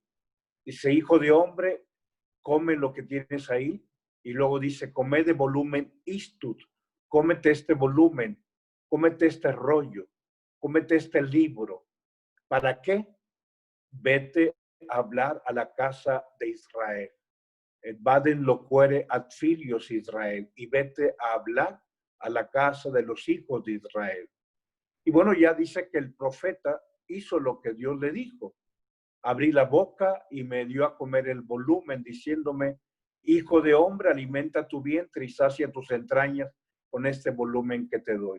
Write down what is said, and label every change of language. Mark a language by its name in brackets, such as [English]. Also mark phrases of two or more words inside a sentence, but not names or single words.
[Spanish] Dice, hijo de hombre, come lo que tienes ahí. Y luego dice, [Latin] come de volumen istud, [Spanish] cómete este volumen, cómete este rollo, cómete este libro. ¿Para qué? Vete a hablar a la casa de Israel. [Latin] et vaden loquere ad filios Israel, [Spanish] y vete a hablar a la casa de los hijos de Israel. Y bueno, ya dice que el profeta hizo lo que Dios le dijo. Abrí la boca y me dio a comer el volumen, diciéndome, hijo de hombre, alimenta tu vientre y sacia tus entrañas con este volumen que te doy.